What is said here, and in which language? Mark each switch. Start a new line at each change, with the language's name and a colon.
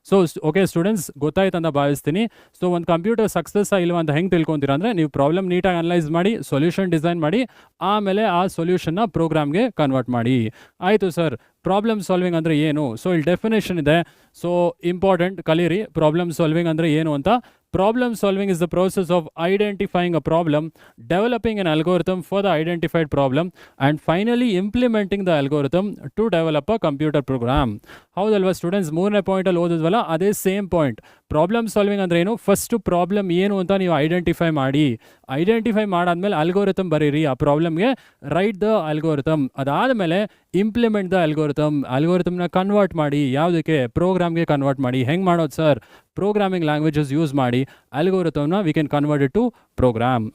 Kannada: So okay students, ಗೊತ್ತಾಯ್ತು ಅಂತ ಭಾವಿಸ್ತೀನಿ. ಸೊ ಒಂದು ಕಂಪ್ಯೂಟರ್ ಸಕ್ಸಸ್ ಇಲ್ವಾ ಅಂತ ಹೆಂಗೆ ತಿಳ್ಕೊತೀರಾ ಅಂದರೆ, ನೀವು ಪ್ರಾಬ್ಲಮ್ ನೀಟಾಗಿ ಅನಲೈಸ್ ಮಾಡಿ, ಸೊಲ್ಯೂಷನ್ ಡಿಸೈನ್ ಮಾಡಿ, ಆಮೇಲೆ ಆ ಸೊಲ್ಯೂಷನ್ನ ಪ್ರೋಗ್ರಾಮ್ಗೆ ಕನ್ವರ್ಟ್ ಮಾಡಿ. ಆಯಿತು ಸರ್, ಪ್ರಾಬ್ಲಮ್ ಸಾಲ್ವಿಂಗ್ ಅಂದರೆ ಏನು? ಸೊ ಇಲ್ಲಿ ಡೆಫಿನೇಷನ್ ಇದೆ, ಸೊ ಇಂಪಾರ್ಟೆಂಟ್ ಕಲೀರಿ. ಪ್ರಾಬ್ಲಮ್ ಸಾಲ್ವಿಂಗ್ ಅಂದರೆ ಏನು ಅಂತ.
English: Problem solving is the process of identifying a problem, developing an algorithm for the identified problem, and finally implementing the algorithm to develop a computer program.
Kannada: ಹೌದಲ್ವಾ students? 3ನೇ ಪಾಯಿಂಟಲ್ಲಿ ಓದಿದ್ವಲ್ಲ, ಅದೇ same point. Problem solving ಅಂದರೆ ಏನು? First problem ಏನು ಅಂತ ನೀವು identify ಮಾಡಿ, identify ಮಾಡಾದ್ಮೇಲೆ ಅಲ್ಗೋರಿಥಮ್ ಬರೀರಿ, ಆ ಪ್ರಾಬ್ಲಮ್ಗೆ
English: Write the algorithm.
Kannada: ಅದಾದಮೇಲೆ
English: implement the algorithm,
Kannada: ಅಲ್ಗೋರಿಥಮ್ನ ಕನ್ವರ್ಟ್ ಮಾಡಿ, ಯಾವುದಕ್ಕೆ? ಪ್ರೋಗ್ರಾಮ್ಗೆ ಕನ್ವರ್ಟ್ ಮಾಡಿ. ಹೆಂಗೆ ಮಾಡೋದು ಸರ್? ಪ್ರೋಗ್ರಾಮಿಂಗ್ ಲ್ಯಾಂಗ್ವೇಜಸ್ ಯೂಸ್ ಮಾಡಿ ಅಲ್ಗೋರಿಥಮ್ನ
English: We can convert it to program.